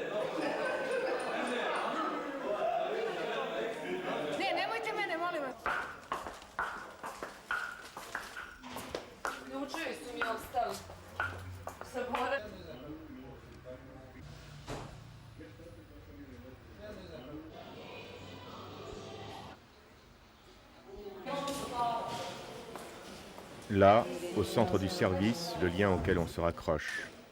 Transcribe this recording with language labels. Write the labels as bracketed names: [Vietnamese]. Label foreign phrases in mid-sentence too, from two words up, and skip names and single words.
[Serbian] Nemojte mene, molim vas. Ključevi su mi ostali. [French] Là, au centre du service, le lien auquel on se raccroche.